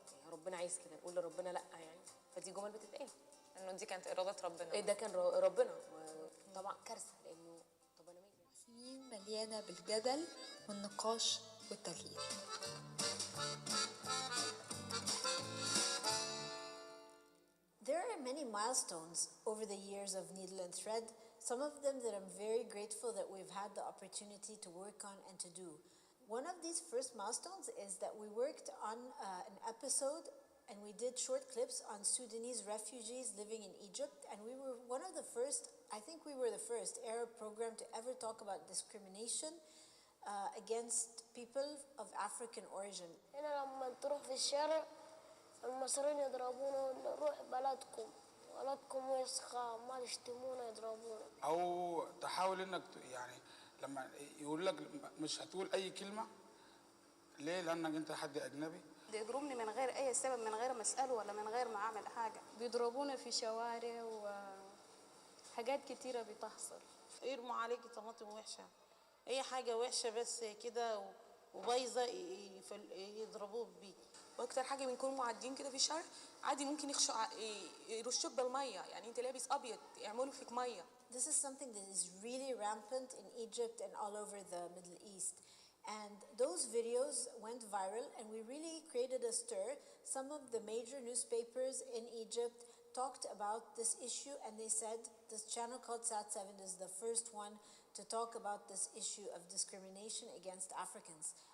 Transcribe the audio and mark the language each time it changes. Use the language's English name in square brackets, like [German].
[Arabic] ربنا عايز كده، نقول لربنا لا يعني، فدي جمل بتتقال انه دي كانت اراده ربنا. ايه ده كان ربنا، طبعا كارثه لانه طب انا سنين مليانه بالجدل والنقاش والتغيير. [English] There are many milestones over the years of Needle and Thread, some of them that I'm very grateful that we've had the opportunity to work on and to do. One of these first milestones is that we worked on an episode and we did short clips on Sudanese refugees living in Egypt, and we were one of the first, I think we were the first Arab program to ever talk about discrimination against people of African origin. [Arabic] هنا لما تروح في الشارع المصريين يضربونا، نروح بلدكم وسخة، ما تشتمونا يضربونا. أو تحاول إنك يعني لما يقول لك مش هتقول أي كلمة، ليه؟ لأنك أنت حد أجنبي. بيضربني من غير أي سبب، من غير ما أسأله ولا من غير ما أعمل حاجة. بيضربونا في شوارع وحاجات كتيرة بتحصل. يرموا عليكي طماطم وحشة، أي حاجة وحشة بس كده وبايظة يضربوك بيه. واكتر حاجه بنكون معديين كده في الشارع عادي ممكن يرشوك بالميه، يعني انت لابس ابيض يعملوا فيك ميه. [English] This is something that is really rampant in Egypt and all over the Middle East. And those videos went viral and we really created a stir. Some of the major newspapers in Egypt talked about this issue and they said this channel called SAT-7 is the first one to talk about this issue of discrimination against Africans.